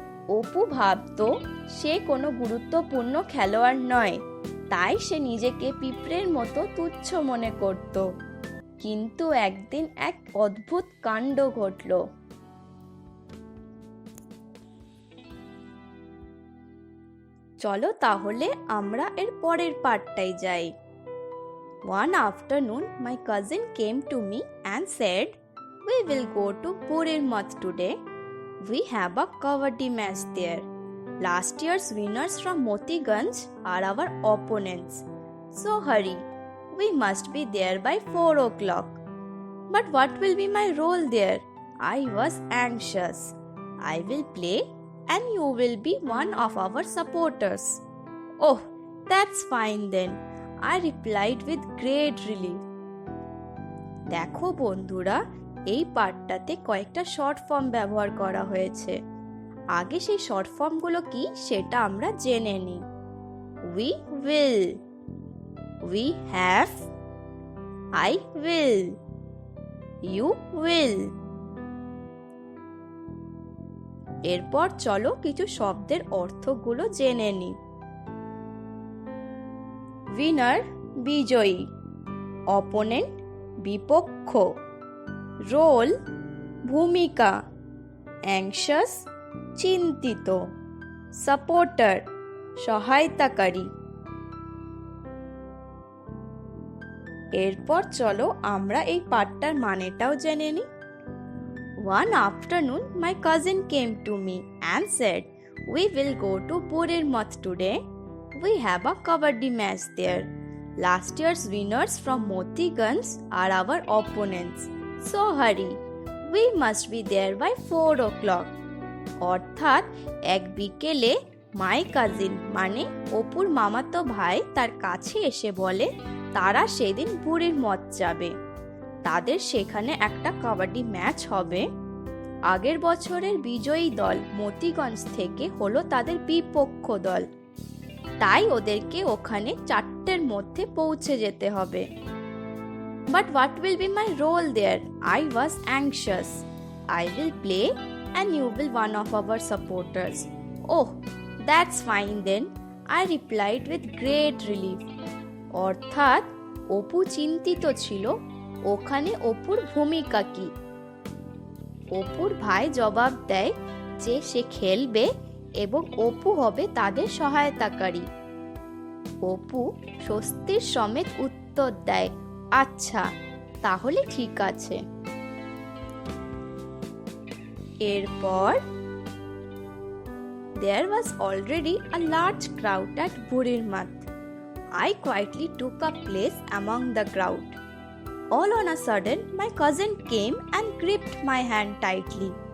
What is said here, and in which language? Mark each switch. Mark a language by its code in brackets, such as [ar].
[bn] অপু ভাবতো সে কোনো গুরুত্বপূর্ণ খেলোয়াড় নয়, তাই সে নিজেকে পিঁপড়ের মতো তুচ্ছ মনে করত। কিন্তু একদিন এক অদ্ভুত কাণ্ড ঘটল। চলো তাহলে আমরা এর পরের পার্টটাই যাই। [en] One afternoon, my cousin came to me and said, "We will go to Burir Math today. We have a kabaddi match there. Last year's winners from Motiganj are our opponents. So hurry, we must be there by 4 o'clock. But what will be my role there?" I was anxious. "I will play and you will be one of our supporters." "Oh, that's fine then," I replied with great relief. [bn] দেখো বন্ধুরা, এই পাঠটাতে কয়েকটা short form ব্যবহার করা হয়েছে। আগে সেই short ফর্মগুলো কি সেটা আমরা জেনে নিই। [en] We will, we have, I will, you will। [bn] এরপর চলো কিছু শব্দের অর্থগুলো জেনে নিই। উইনার বিজয়ী, অপোনেন্ট বিপক্ষ, রোল ভূমিকা, অ্যাংশাস চিন্তিত, সাপোর্টার সহায়তাকারী। এরপর চলো আমরা এই পাঠটার মানেটাও জেনে নিই। [en] One afternoon, my cousin came to me and said, "We will go to Burir Math today. We have a kabaddi match there. Last year's winners from Motiganj are our opponents. So hurry, we must be there by 4 o'clock." [bn] অর্থাৎ এক বিকেলে [en] my cousin [bn] অপুর মামাতো ভাই তার কাছে এসে বলে তারা সেদিন বুড়ির মঠ যাবে। তাদের সেখানে একটা কাবাডি ম্যাচ হবে। আগের বছরের বিজয়ী দল মতিগঞ্জ থেকে হলো তাদের বিপক্ষ দল, তাই ওদেরকে ওখানে 4টের মধ্যে পৌঁছে যেতে হবে। [en] But what will be my role there? I was anxious. I will play and you will one of our supporters. Oh, that's fine then, I replied with great relief. [bn] অর্থাৎ অপু চিন্তিত ছিল ওখানে অপুর ভূমিকা কি। অপুর ভাই জবাব দেয় যে সে খেলবে এবং অপু হবে তাদের সহায়তাকারী। অপু স্বস্তির সমেত উত্তর দেয়, আচ্ছা তাহলে ঠিক আছে। এরপর [en] there was already a large crowd at Burir Math. I quietly took a place among the crowd. All on a sudden, my cousin came and gripped my hand tightly.